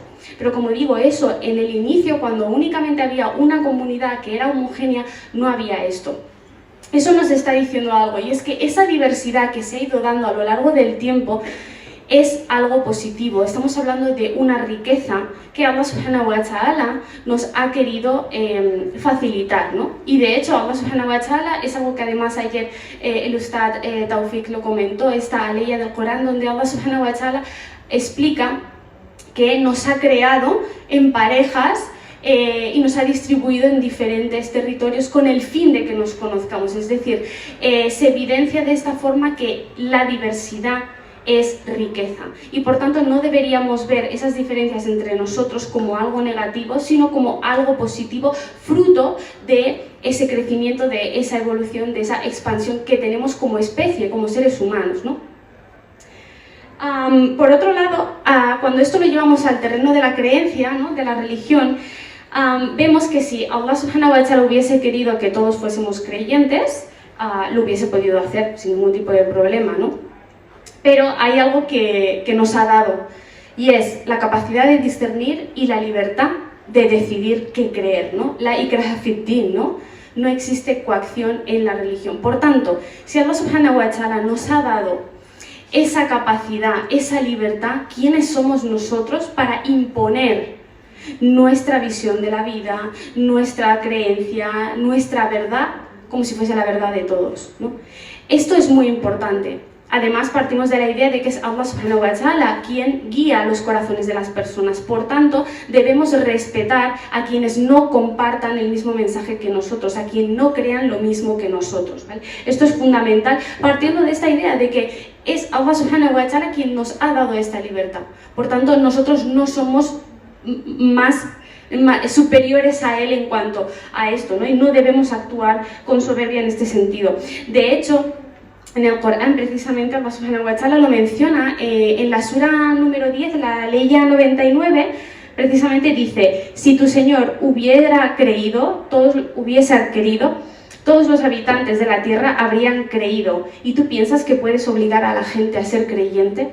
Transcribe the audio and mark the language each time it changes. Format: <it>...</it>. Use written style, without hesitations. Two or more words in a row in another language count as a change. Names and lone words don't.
<es>Pero como digo, eso en el inicio, cuando únicamente había una comunidad que era homogénea, no había esto. Eso nos está diciendo algo, y es que esa diversidad que se ha ido dando a lo largo del tiempo es algo positivo. Estamos hablando de una riqueza que</es> <ar>الله سبحانه وتعالى</ar> <es>nos ha querido facilitar, ¿no? Y de hecho</es> <ar>الله سبحانه وتعالى</ar> <es>es algo que además ayer el Ustad Taufik lo comentó, esta aleya del Corán donde</es> <ar>الله سبحانه وتعالى</ar> <es>explica que nos ha creado en parejas y nos ha distribuido en diferentes territorios con el fin de que nos conozcamos. Es decir, se evidencia de esta forma que la diversidad es riqueza y por tanto no deberíamos ver esas diferencias entre nosotros como algo negativo, sino como algo positivo, fruto de ese crecimiento, de esa evolución, de esa expansión que tenemos como especie, como seres humanos, ¿no? Por otro lado, cuando esto lo llevamos al terreno de la creencia, ¿no? De la religión, vemos que si</es> <ar>الله سبحانه وتعالى</ar> <es>hubiese querido que todos fuésemos creyentes, lo hubiese podido hacer sin ningún tipo de problema, ¿no? Pero hay algo que nos ha dado, y es la capacidad de discernir y la libertad de decidir qué creer, ¿no?</es> <ar>لا إكراه في الدين,</ar> <es>¿no? No existe coacción en la religión. Por tanto, si</es> <ar>الله سبحانه وتعالى</ar> <es>nos ha dado esa capacidad, esa libertad, ¿quiénes somos nosotros para imponer nuestra visión de la vida, nuestra creencia, nuestra verdad, como si fuese la verdad de todos, ¿no? Esto es muy importante. Además, partimos de la idea de que es</es> <ar>الله سبحانه وتعالى</ar> <es>quien guía los corazones de las personas. Por tanto, debemos respetar a quienes no compartan el mismo mensaje que nosotros, a quienes no crean lo mismo que nosotros, ¿vale? Esto es fundamental, partiendo de esta idea de que es</es> <ar>الله سبحانه وتعالى</ar> <es>quien nos ha dado esta libertad. Por tanto, nosotros no somos más superiores a él en cuanto a esto, ¿no? Y no debemos actuar con soberbia en este sentido. De hecho, en el Corán, precisamente,</es> <ar>الله سبحانه وتعالى</ar> <es>lo menciona en la sura número 10, la Leya 99, precisamente dice: si tu Señor hubiese querido, todos los habitantes de la tierra habrían creído. ¿Y tú piensas que puedes obligar a la gente a ser creyente?</es>